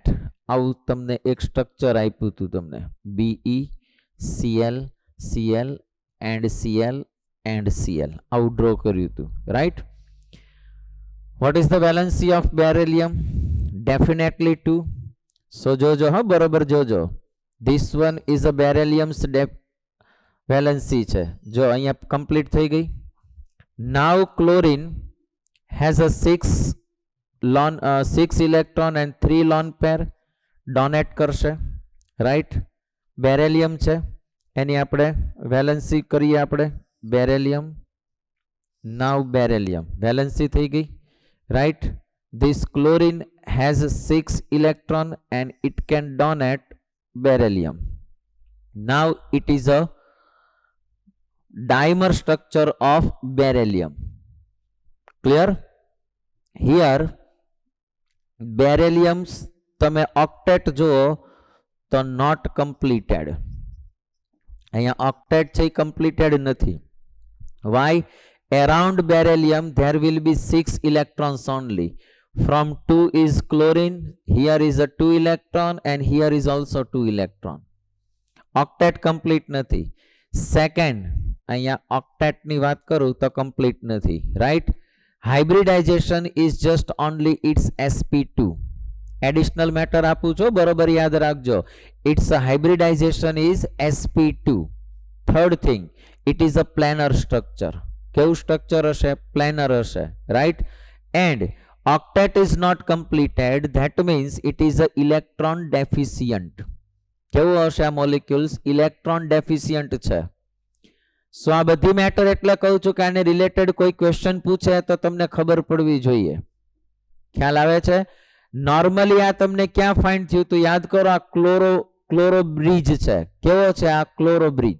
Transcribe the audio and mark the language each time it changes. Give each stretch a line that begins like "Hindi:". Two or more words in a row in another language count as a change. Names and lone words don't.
Gujarati: આવું તમને એક સ્ટ્રક્ચર આપ્યું હતું તમને, BeCl, Cl એન્ડ Cl એન્ડ Cl, આવું ડ્રો કર્યું હતું, રાઈટ?
English: What is the valency of beryllium? Definitely 2.
Gujarati: સો જોજો, હા, બરોબર જોજો.
English: This one is a beryllium's valency
Gujarati: છે. જો અહીંયા કમ્પ્લીટ થઈ ગઈ.
English: Now chlorine has a 6 electron and 3 lone pair.
Gujarati: ડોનેટ કરશે, રાઈટ? બેરેલિયમ છે એની આપણે વેલેન્સી કરીએ આપણે. બેરેલિયમ,
English: now beryllium valency
Gujarati: થઈ ગઈ, રાઈટ?
English: This chlorine has 6 electron and it can donate beryllium. Now it is a dimer structure of beryllium. Clear? Here berylliums
Gujarati: તમે octet જુઓ તો
English: not completed.
Gujarati: અહીંયા octet છે completed નથી.
English: Why? Around beryllium there will be 6 electrons only. From 2 is chlorine, here is a 2 electron and here is also 2 electron. Octet complete નથી. Second,
Gujarati: અહીંયા octet ની વાત કરું તો complete નથી, right?
English: Hybridization is just only its sp2. Additional matter
Gujarati: આપું છું, બરોબર યાદ રાખજો.
English: Its hybridization is sp2. Third thing, it is a planar structure.
Gujarati: કેવું સ્ટ્રક્ચર હશે? planar હશે, right?
English: And octet is not completed, that means it is a electron deficient.
Gujarati: કેવું હશે આ મોલેક્યુલ્સ?
English: electron deficient
Gujarati: છે. સો આ બધી મેટર એટલે કહું છું કે આને રિલેટેડ કોઈ ક્વેશ્ચન પૂછે તો તમને ખબર પડવી જોઈએ. ખ્યાલ આવે છે? નોર્મલી આ તમને ક્યાં ફાઇન્ડ થયું હતું? યાદ કરો, આ
English: chloro bridge
Gujarati: છે. કેવો છે આ?
English: chloro bridge.